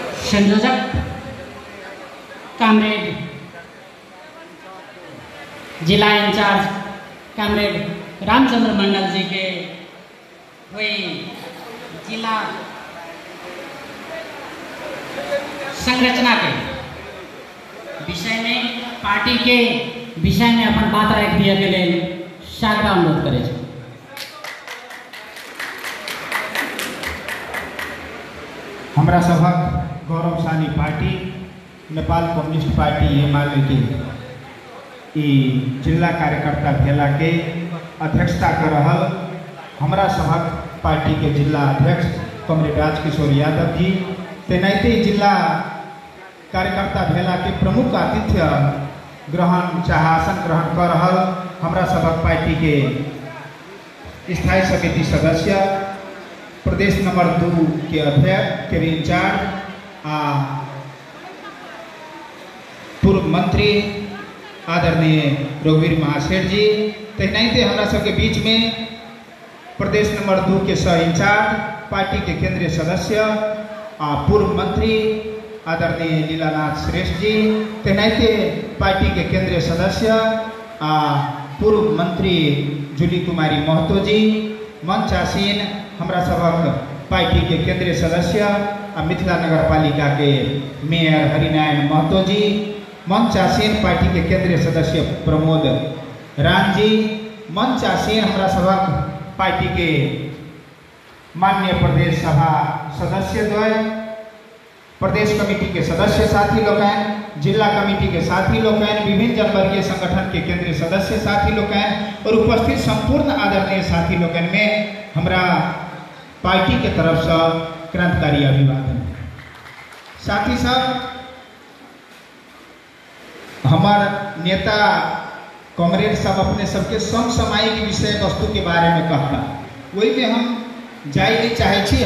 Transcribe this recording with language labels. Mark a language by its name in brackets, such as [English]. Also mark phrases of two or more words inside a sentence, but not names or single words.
[Maithili] संयोजक कामरेड जिला इंचार्ज कामरेड रामचंद्र मंडल जी के हुई जिला संरचना के विषय में पार्टी के विषय में अपन बात रख दिया के लिए सादर अनुरोध करे। हमरा सभक गौरवशाली पार्टी नेपाल कम्युनिस्ट पार्टी एमाले के जिला कार्यकर्ता भेला के अध्यक्षता कर रहा हमरा सभक पार्टी के जिला अध्यक्ष कमरेड राजकिशोर यादव जी, तेनाहिते जिला कार्यकर्ता भेला के प्रमुख आतिथ्य ग्रहण चाहे आसन ग्रहण कर रहा हमरा सभक पार्टी के स्थायी समिति सदस्य प्रदेश नंबर 2 के अध्यक्ष के इंचार्ज पूर्व मंत्री आदरणीय रघुवीर महासेठ जी, तेनाहिते हमरा सबके बीच में प्रदेश नंबर 2 के सह इंचार्ज पार्टी के केंद्रीय सदस्य पूर्व मंत्री आदरणीय लीलानाथ श्रेष्ठ जी, तेनाहिते पार्टी के केंद्रीय सदस्य पूर्व मंत्री जूली कुमारी महतो जी, मंच आसीन हमरा सबक पार्टी के केंद्रीय सदस्य मिथिला नगर पालिका के मेयर हरिनारायण महतो जी, मंच आसीन पार्टी के केंद्रीय सदस्य प्रमोद राम जी, मंच आसीन हमरा सभक पार्टी के माननीय प्रदेश सभा सदस्य द्वय, प्रदेश कमेटी के सदस्य साथी लोगन, जिला कमेटी के साथी लोगन, विभिन्न जनवर्गीय संगठन के केंद्रीय सदस्य साथी लोगन और उपस्थित संपूर्ण आदरणीय साथी लोगन में हमरा पार्टी के तरफ से क्रांतिकारी अभिवादन। साथ ही साथ हमार नेता कॉमरेड सब अपने सबके समसामयिक विषय वस्तु के बारे में कहता, वही में हम जाए नहीं चाहे छी।